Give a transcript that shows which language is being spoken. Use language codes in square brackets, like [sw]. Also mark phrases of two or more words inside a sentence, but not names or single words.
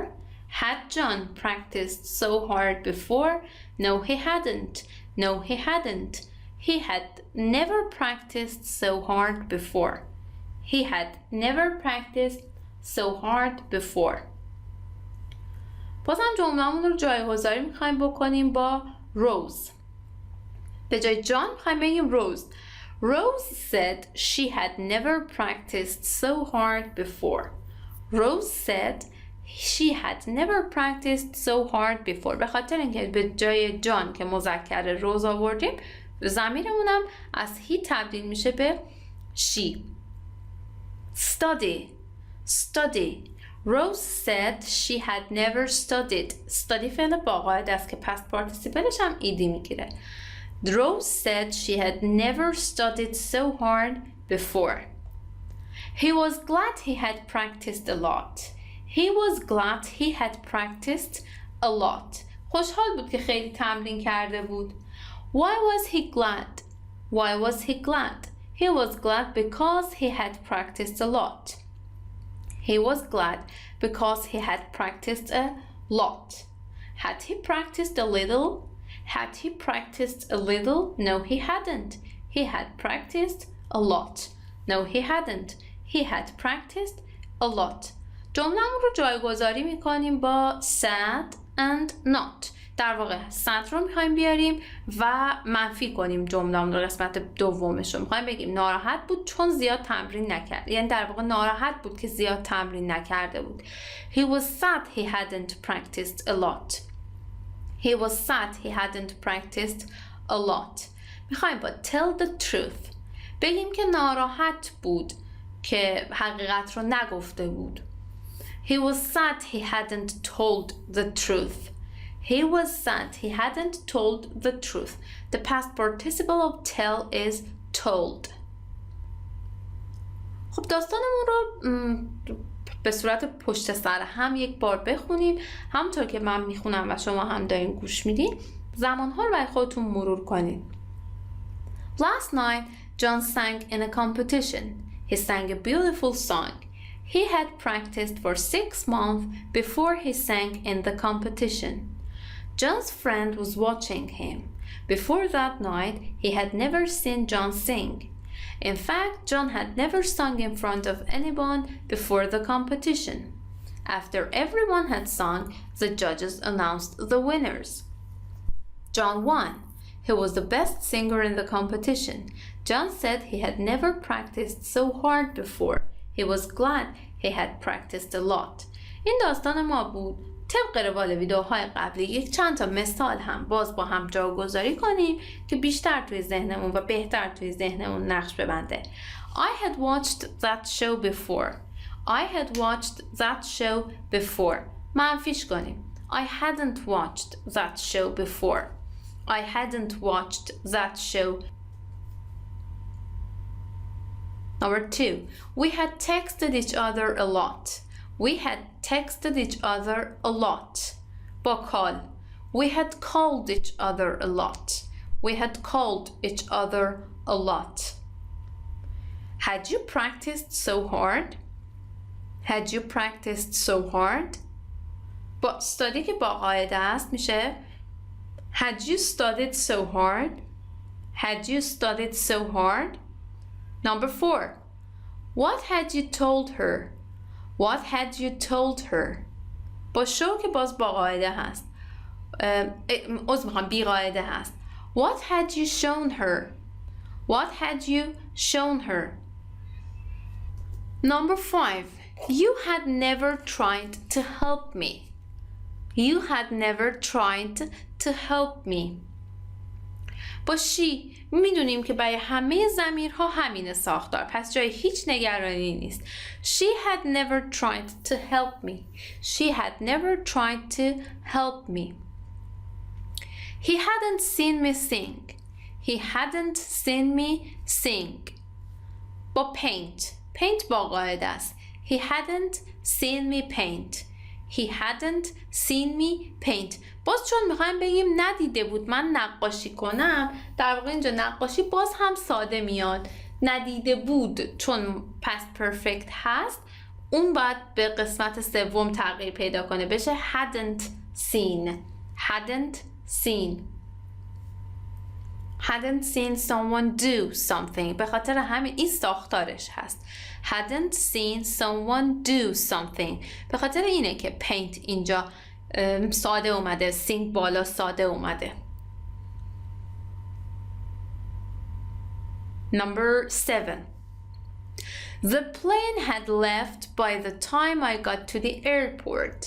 [en] Had John practiced so hard before? No, he hadn't. No, he hadn't. He had never practiced so hard before. He had never practiced so hard before. [fa] بازم جمله‌مون رو جایگذاری می‌خوایم بکنیم با Rose. به جای John می‌خوایم بگیم Rose. [en] Rose said she had never practiced so hard before. Rose said she had never practiced so hard before. [fa] به خاطر اینکه به جای جان که مذکر روز آوردیم ضمیرمونم از he تبدیل میشه به she. [en] Study. Rose said she had never studied. [fa] Study فعل با قاعده است که [en] past participle [fa] ش هم ایدی میگیره. [en] Rose said she had never studied so hard before. He was glad he had practiced a lot. He was glad he had practiced a lot. [fa] خوشحال بود که خیلی تمرین کرده بود. [en] Why was he glad? Why was he glad? He was glad because he had practiced a lot. He was glad because he had practiced a lot. Had he practiced a little? Had he practiced a little? No, he hadn't. He had practiced a lot. No, he hadn't. He had practiced a lot. [fa] جمله‌مون رو جایگذاری می‌کنیم با [en] sad and not. [fa] در واقع sad رو می‌خوایم بیاریم و منفی کنیم جمله‌مون رو. قسمت دومش رو می‌خوایم بگیم ناراحت بود چون زیاد تمرین نکرد. یعنی در واقع ناراحت بود که زیاد تمرین نکرده بود. [en] He was sad he hadn't practiced a lot. He was sad he hadn't practiced a lot. [fa] می‌خوایم با [en] tell the truth [fa] بگیم که ناراحت بود که حقیقت رو نگفته بود. [en] He was sad he hadn't told the truth. He was sad he hadn't told the truth. The past participle of tell is told. [fa] خب داستانمون رو به صورت پشت سر هم یک بار بخونیم. همونطور که من میخونم و شما هم دارین گوش میدین زمانها رو برای خودتون مرور کنید. [en] Last night John sang in a competition. He sang a beautiful song. He had practiced for 6 months before he sang in the competition. John's friend was watching him. Before that night, he had never seen John sing. In fact, John had never sung in front of anyone before the competition. After everyone had sung, the judges announced the winners. John won. He was the best singer in the competition. John said he had never practiced so hard before. He was glad he had practiced a lot. [fa] این داستان ما بود. طبق روال ویدیوهای قبلی یک چند تا مثال هم باز با هم جاگذاری کنیم که بیشتر توی ذهنمون و بهتر توی ذهنمون نقش ببنده. [en] I had watched that show before. I had watched that show before. [fa] منفیش کنیم. [en] I hadn't watched that show before. I hadn't watched that show. Number 2. We had texted each other a lot. We had texted each other a lot. [fa] با کال. [en] We had called each other a lot. We had called each other a lot. Had you practiced so hard? Had you practiced so hard? [fa] با study که با قاعده است میشه [en] Had you studied so hard? Had you studied so hard? Number 4. What had you told her? What had you told her? [fa] با شو که باز با قاعده هست. بی قاعده هست. [en] What had you shown her? What had you shown her? Number 5. You had never tried to help me. You had never tried to help me. [fa] با she میدونیم که برای همه ضمیرها همین ساختار، پس جای هیچ نگرانی نیست. [en] She had never tried to help me. She had never tried to help me. He hadn't seen me sing. He hadn't seen me sing. [fa] با paint. paint با قاعده است. [en] He hadn't seen me paint. He hadn't seen me paint. [fa] باز چون میخوایم بگیم ندیده بود من نقاشی کنم، در واقع اینجا نقاشی باز هم ساده میاد. ندیده بود چون [en] past perfect [fa] هست، اون باید به قسمت سوم تغییر پیدا کنه، بشه [en] hadn't seen. Hadn't seen. Hadn't seen someone do something. [fa] به خاطر همین این ساختارش هست. [en] Hadn't seen someone do something. [fa] به خاطر اینه که paint اینجا ساده اومده، sing بالا ساده اومده. [en] Number 7. The plane had left by the time I got to the airport.